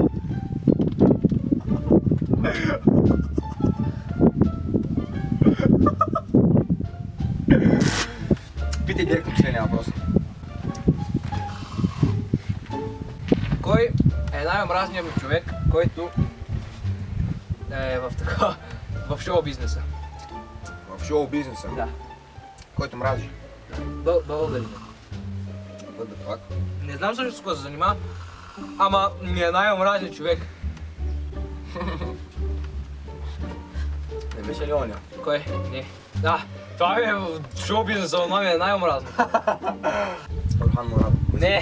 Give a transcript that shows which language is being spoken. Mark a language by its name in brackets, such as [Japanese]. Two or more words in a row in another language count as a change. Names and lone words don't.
[Bulgarian] Питай директно последния въпрос. Кой е най-омразният ми човек, който е в шоу бизнеса? В шоу бизнеса. Да. Който мрази. Българин. [English] What the fuck? [Bulgarian] Не знам също с какво се занимава, ама ми е най-омразният човек. Не беше ли оня? Кой? Не. Да, това ми е в шоу бизнеса, но ми е най-омразно. Орхан Мурад. Не.